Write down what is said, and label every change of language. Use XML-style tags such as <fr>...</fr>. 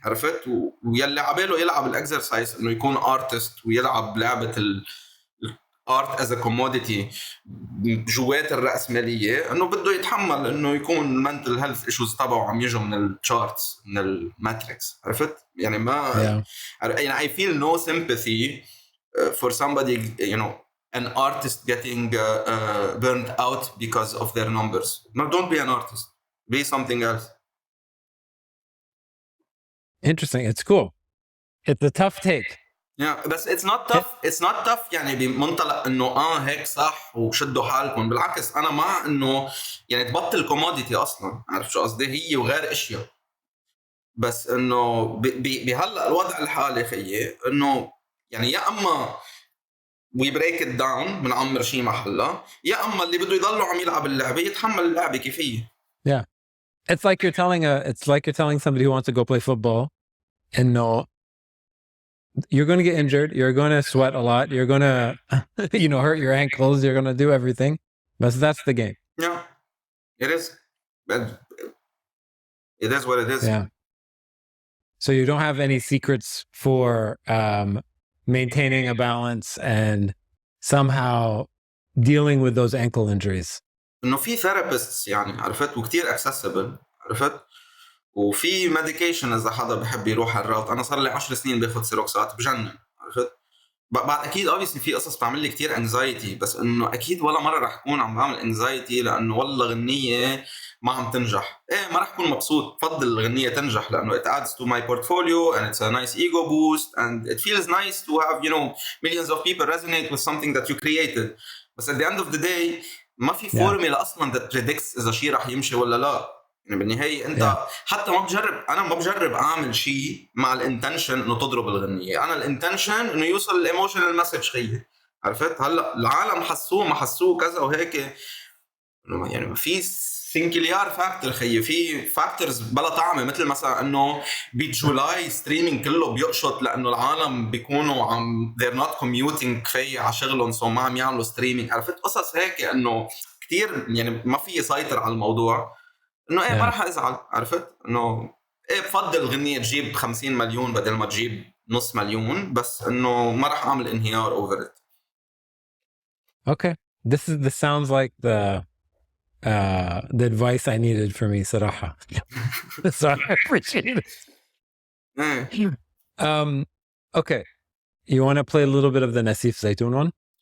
<ar>عرفت؟ ويلي عباله يلعب الاكسرسايز انه يكون ارتست ويلعب لعبة الارت</ar> <en>as a commodity</en> <ar>جوات الرأسمالية، انه بده يتحمل انه يكون</ar> <en>mental health issues</en> <ar>تبعه عم يجوا من الشارتس من الماتريكس. عرفت؟ يعني ما يعني</ar> <en>I feel no sympathy for somebody, you know, an artist getting burned out because of their numbers. No, don't be an artist. Be something else. Interesting. It's cool. It's a tough take. Yeah, but it's not tough. It's not tough</en> <ar>يعني بمنطلق انه هيك صح وشدوا حالكم. بالعكس انا مع انه يعني تبطل كوموديتي اصلا. عارف شو قصدي؟ هي وغير اشياء. بس انه بهلا الوضع الحالي خيي انه يعني يا اما</ar> <en>we break it down</en> <ar>بنعمر شيء محلها، يا اما اللي بده يضلوا عم يلعب اللعبه يتحمل اللعبه كيفيه.</ar> <en>Yeah, it's like you're telling somebody who wants to go play football, and no, you're going to get injured, you're going to sweat a lot, you're going to hurt your ankles, you're going to do everything, but that's the game. Yeah, it is. It is what it is. Yeah. So you don't have any secrets for maintaining a balance and somehow dealing with those ankle injuries.</en> <ar>انه في therapists يعني عرفت وكتير accessible. عرفت؟ وفي medication اذا حدا بحب يروح الروت. انا صار لي 10 سنين باخذ سيروكسات بجنن. عرفت؟ بعد اكيد obviously في قصص بتعمل لي كتير anxiety، بس انه اكيد ولا مره رح اكون عم بعمل anxiety لانه والله غنيه ما عم تنجح، ايه ما راح اكون مبسوط. بفضل الغنية تنجح لانه</ar> <en>it adds to my portfolio and it's a nice ego boost and it feels nice to have millions of people resonate with something that you created.</en> <ar>بس</ar> <en>at the end of the day</en> <ar>ما في فورميلا اصلا</ar> <en>that predicts</en> <ar>اذا شيء راح يمشي ولا لا. يعني بالنهاية انت حتى انا ما بجرب اعمل شيء مع الانتنشن انه تضرب الغنية. انا الانتنشن انه يوصل الايموشنال مسج خيي، عرفت؟ هلا العالم حسوه ما حسوه كذا وهيك، يعني في سنكليار فاكتور خيي، في فاكتورز بلا طعمه، مثل مثلا انه بجولاي ستريمينج كله بيقشط لانه العالم بيكونوا عم</ar> <en>they're not commuting</en> <ar>كفايه على شغلهم سو ما عم يعملوا ستريمينج، عرفت؟ قصص هيك انه كتير يعني ما في يسيطر على الموضوع. انه ايه ما راح ازعل، عرفت؟ انه ايه بفضل الغنية تجيب 50 مليون بدل ما تجيب نص مليون، بس انه ما راح اعمل انهيار</ar> <en>over it. Okay, this sounds like the advice I needed for me صراحة. So I appreciate it. Okay, you want to play a little bit of the Nassif Zeytoun one?</en>